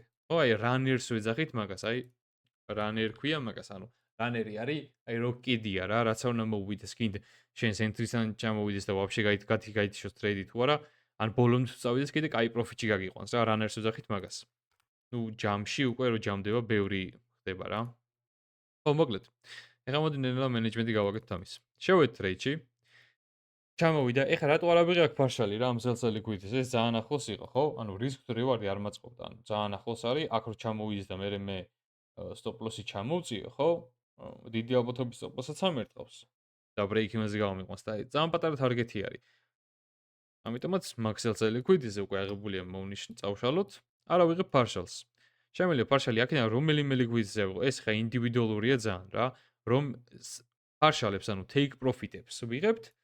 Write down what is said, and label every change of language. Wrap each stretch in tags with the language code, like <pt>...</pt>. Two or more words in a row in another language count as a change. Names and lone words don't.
<ka>ხო, აი runners ვეძახით მაგას, აი runner ქვია მაგას, ანუ runner-ი არის, აი რო კიდია რა, რაც არ უნდა მოუვიდეს კიდე შენს entry-სან ჩამოვიდეს და вообще გაითიშოს trade-ი თუ არა, ან ბოლომდე თუ წავიდეს კიდე კაი პროფიტი გაგიყვანს რა, runners ვეძახით მაგას. ნუ ჯამში უკვე რო ჯამდება, ბევრი ხდება რა. ხო, მოკლედ. ეხლა მოდი ნელა მენეჯმენტი გავაკეთოთ ამის. შევედი trade-ში. ჩამოვიდა. ეხლა რატო არ ავიღე აქ partial-ი რა, ამ ზელსელი quiz-ის? ეს ძალიან ახლოს იყო, ხო? ანუ</ka> <en>risk to reward-</en> <ka>ი არ მაწყობდა. ანუ ძალიან ახლოს არის. აქ რო ჩამოვიდეს და მე</ka> <en>stop loss-</en> <ka>ი ჩამოვწიო, ხო? დიდი ალბათობის</ka> <en>stop loss-</en> <ka>აც ამერტყავს. და</ka> <en>break even-</en> <ka>ზე გავამიყვანს და ძალიან პატარა target-ი არის. ამიტომაც მაგ ზელსელი quiz-ზე უკვე აღებულია მოვნიშნ წავშალოთ. არ ავიღებ partials. შემიძლია partial-ი აქედან რომელიმე liquidity-ზე ავიღო. ეს ხა ინდივიდუალურია ძალიან რა. რომ partial-ებს, ანუ</ka> <en>take profit-</en> <ka>ებს ვიღებთ.</ka>